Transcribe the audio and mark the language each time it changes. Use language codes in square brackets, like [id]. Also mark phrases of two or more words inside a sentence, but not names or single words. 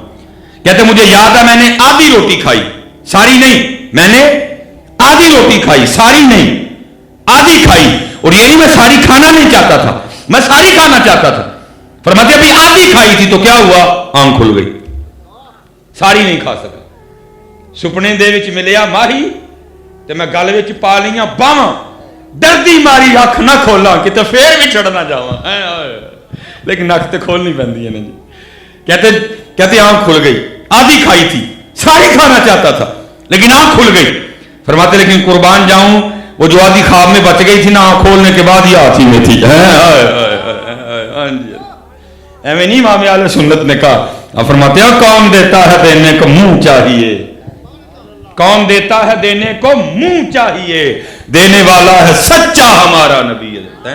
[ur] کہتے مجھے یاد ہے میں نے آدھی روٹی کھائی، ساری نہیں، میں نے آدھی روٹی کھائی، ساری نہیں، آدھی کھائی، اور یہی میں ساری کھانا نہیں چاہتا تھا، میں ساری کھانا چاہتا تھا۔ فرماتے ابھی آدھی کھائی تھی تو کیا ہوا؟ آنکھ کھل گئی، ساری نہیں کھا سکا۔ [pa] سپنے دے وچ ملیا ماہی تے میں گل وچ پا لیاں باواں، دردی ماری اکھ نہ کھولا کہ تے پھر بھی چڑھنا جاواں، لیکن نک تے کھولنی پیندی ہے نا جی۔ [ur] کہتے آنکھ کھل گئی، آدھی کھائی تھی، ساری کھانا چاہتا تھا لیکن آنکھ کھل گئی۔ فرماتے لیکن قربان جاؤں وہ جو آدھی خواب میں بچ گئی تھی نا آنکھ کھولنے کے بعد یہ ہاتھی میں تھی۔ ایویں نہیں امام اہل سنت نے کہا، فرماتے ہیں کون دیتا ہے دینے کو منہ چاہیے، کون دیتا ہے دینے کو منہ چاہیے, دینے والا ہے سچا ہمارا نبی ہے.